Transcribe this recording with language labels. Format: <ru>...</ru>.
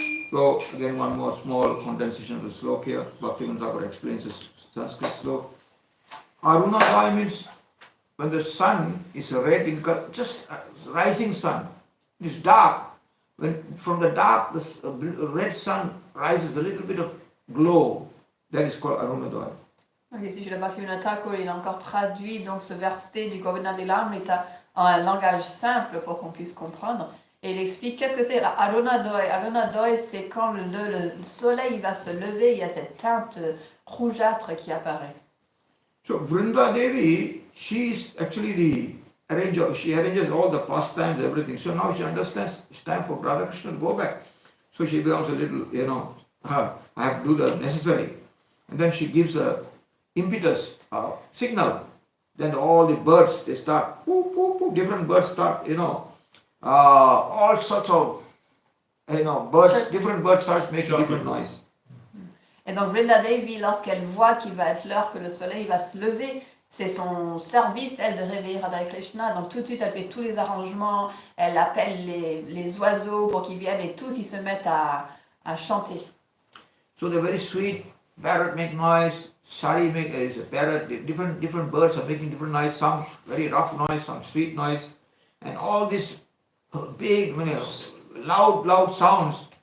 <en>So again, one more small condensation of the slok here. Bhakti Thakur explains this Sanskrit slok. Arunodaya means when the sun is red in color, just rising sun. It is dark. When from the dark, the red sun rises, a little bit of glow. That is called Arunodaya.</en> <fr>Ok, ici, je le Bhaktivinoda Thakur, il a encore traduit donc ce verset du Govardhan des larmes en un langage simple pour qu'on puisse comprendre. Et il explique qu'est-ce que c'est la Arunodaya. Arunodaya, c'est quand le soleil va se lever, il y a cette teinte rougeâtre qui apparaît.</fr> <en>So Vrinda Devi, she is actually the arranger. She arranges all the pastimes, everything. So now she understands it's time for Radha Krishna to go back. So she becomes a little, I have to do the necessary. And then she gives a impetus, signal. Then all the birds, they start, poop, poop, poop, different birds start, all sorts of, birds, different birds start making different noise.</en> <fr>Et donc Vrinda Devi, lorsqu'elle voit qu'il va être l'heure que le soleil va se lever, c'est son service, elle, de réveiller Radha Krishna. Donc tout de suite, elle fait tous les arrangements, elle appelle les oiseaux pour qu'ils viennent et tous ils se mettent à chanter.</fr> <en>So they're very sweet, parrot make noise, sari make a parrot, different birds are making different noise, some very rough noise, some sweet noise, and all these big, loud sounds.</en>